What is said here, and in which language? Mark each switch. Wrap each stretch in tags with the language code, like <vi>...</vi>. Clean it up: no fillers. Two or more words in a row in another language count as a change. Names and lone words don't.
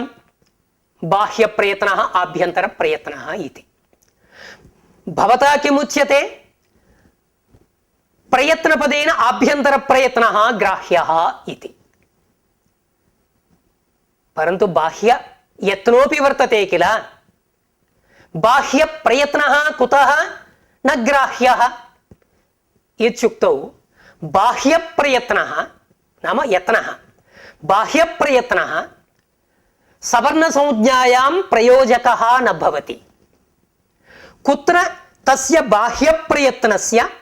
<sa>बाह्यप्रयत्नः, आभ्यन्तरप्रयत्नः इति। भवता किमुच्यते? प्रयत्नपदेन आभ्यन्तरप्रयत्नः ग्राह्यः इति। परन्तु बाह्य यत्नोऽपि वर्तते किल? బాహ్య ప్రయత్నః కుతః న గ్రాహ్యః ఇత్యుక్తౌ బాహ్య ప్రయత్నః నామ యత్నః బాహ్య ప్రయత్నః సవర్ణ సంజ్ఞాయాం ప్రయోజకః న భవతి కుత్ర తస్య బాహ్య ప్రయత్నస్య</sa>